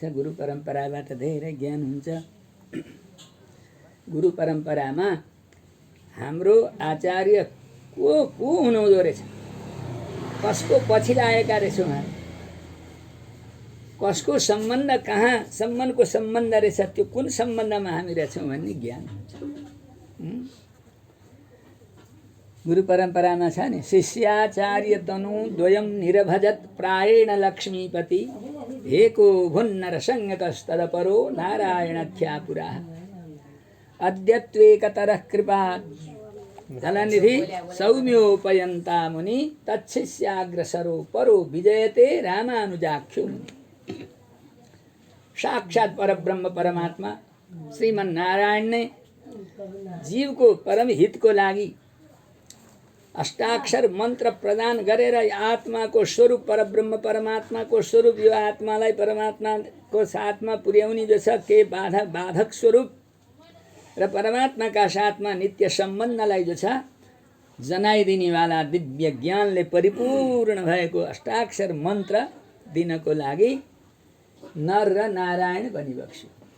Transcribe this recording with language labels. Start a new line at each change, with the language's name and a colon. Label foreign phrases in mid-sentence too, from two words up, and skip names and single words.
Nepali: गुरु परम्पराबाट धेरै ज्ञान हुन्छ। गुरु परम्परामा हाम्रो आचार्य को हुनुहुँदो रहेछ, कसको पछि लागेका रहेछौँ हामी, कसको सम्बन्ध कहाँ सम्बन्धको सम्बन्ध रहेछ, त्यो कुन सम्बन्धमा हामी रहेछौँ भन्ने ज्ञान हुन्छ। गुरु परम्परामा छ नि,
Sanskrit: शिष्याचार्य तनु द्वयं निरभजत प्रायेण लक्ष्मीपति एको भुन्नरसंज्ञकस्तदपरो नारायणाख्यापुरा अद्यत्वेकतरः कृपा दलनिधि सौम्योपयन्ता मुनि तच्छिष्याग्रसरो परो विजयते रामानुजाख्यो मुनि।
Nepali: साक्षात परब्रह्म परमात्मा श्रीमन नारायण ने जीव को परम हित को लागि अष्टाक्षर मंत्र प्रदान गरेर आत्मा को स्वरूप परब्रह्म परमात्मा को स्वरूप यो आत्मालाई परमात्मा को साथमा पुर्याउने जो छ के बाधक स्वरूप र परमात्मा का साथमा नित्य सम्बन्धलाई जो छ जनाइदिने वाला दिव्य ज्ञानले परिपूर्ण भएको अष्टाक्षर मन्त्र दिनको लागि नर र नारायण बनिबक्स्यो।